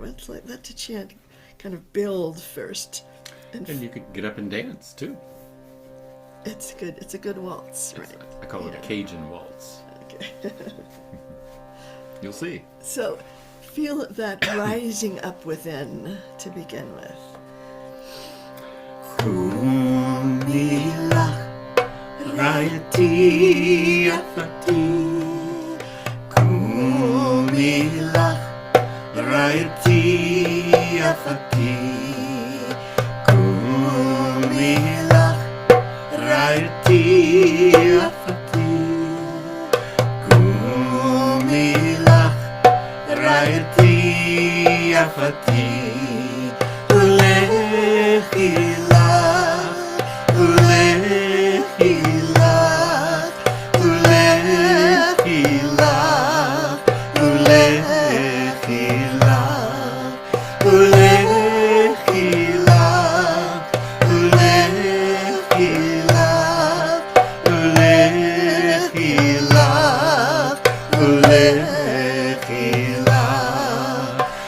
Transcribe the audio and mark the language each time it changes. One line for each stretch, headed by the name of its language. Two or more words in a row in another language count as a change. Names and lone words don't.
English: Let's let the chant kind of build first. And you could get up and dance too. It's good. It's a good waltz, right? I call it a Cajun waltz. Okay. You'll see. So feel that rising up within to begin with.
Hebrew: קומי לך רעייתי יפתי. קומי לך רעייתי יפתי. קומי לך רעייתי יפתי. קומי לך רעייתי יפתי. ולכי לך ולכי לך ולכי לך ולכי לך ולכי לך ולכי לך ולכי לך ולכי לך.